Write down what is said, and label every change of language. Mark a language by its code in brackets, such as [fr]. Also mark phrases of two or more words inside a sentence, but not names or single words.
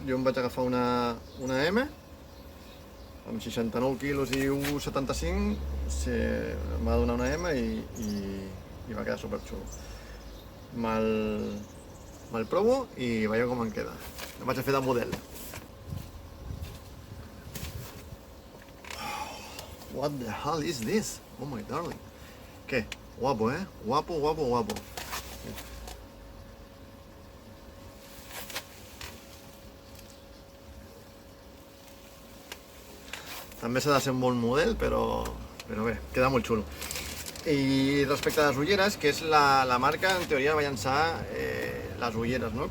[ca] Jo em vaig agafar una M, amb 69 quilos i 1,75, em va donar una M i va quedar super xulo. Me'l provo i veieu com em queda. Em vaig a fer de model. [en] What the hell is this? Oh my darling. [ca] Què? Guapo, eh? Guapo. També s'ha de ser un bon model, però bé, queda molt xulo. I respecte a les ulleres, que és la marca, en teoria va llançar les ulleres, no?